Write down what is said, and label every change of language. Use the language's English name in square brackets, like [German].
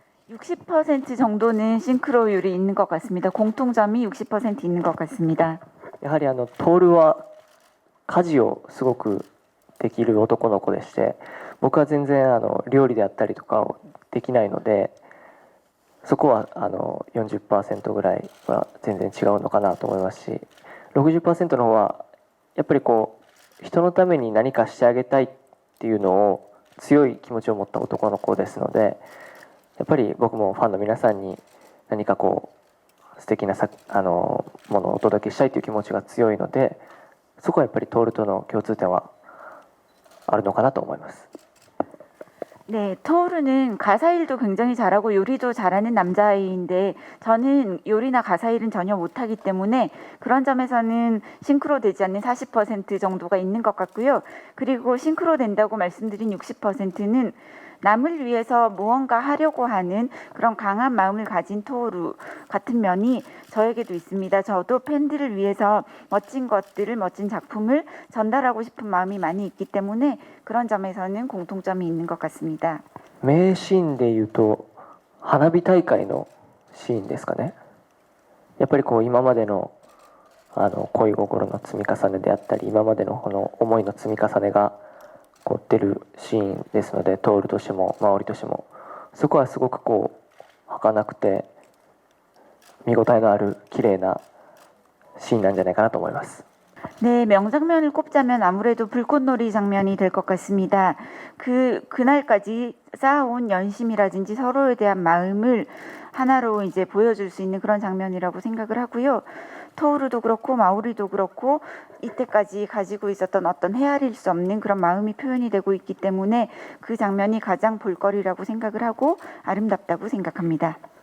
[Korean] 60% 정도는 싱크로율이 있는 것 같습니다. 공통점이 60% 있는 것 같습니다. [Japanese] やはりトールは家事をすごくできる男の子でして、僕は全然料理であったりとかをできないので、そこは40% ぐらいは全然違うのかなと思いますし、60% の方はやっぱりこう人のために何かしてあげたいっていうのを強い気持ちを持った男の子ですので、やっぱり僕もファンの皆さんに何かこう素敵なものをお届けしたいという気持ちが強いので、そこはやっぱりトールとの共通点はあるのかなと思います。 [Korean] 네, 토르는 가사 일도 굉장히 잘하고 요리도 잘하는 남자아이인데 저는 요리나 가사 일은 전혀 못하기 때문에 그런 점에서는 싱크로 되지 않는 40% 정도가 있는 것 같고요. 그리고 싱크로 된다고 말씀드린 60%는 남을 위해서 무언가 하려고 하는 그런 강한 마음을 가진 토르 같은 면이 저에게도 있습니다. 저도 팬들을 위해서 멋진 것들을, 멋진 작품을 전달하고 싶은 마음이 많이 있기 때문에 그런 점에서는 공통점이 있는 것 같습니다. [Japanese] 名シーンでいうと花火大会のシーンですかね。やっぱりこう今までの恋心の積み重ねであったり、今までのこの思いの積み重ねがこう出るシーンですので、トールとしてもマオリとしてもそこはすごくこう儚くて見応えのある綺麗なシーンなんじゃないかなと思います。 [Korean] 네, 명장면을 꼽자면 아무래도 불꽃놀이 장면이 될 것 같습니다. 그날까지 쌓아온 연심이라든지 서로에 대한 마음을 하나로 이제 보여줄 수 있는 그런 장면이라고 생각을 하고요. 토우르도 그렇고 마오리도 그렇고 이때까지 가지고 있었던 어떤 헤아릴 수 없는 그런 마음이 표현이 되고 있기 때문에 그 장면이 가장 볼거리라고 생각을 하고 아름답다고 생각합니다.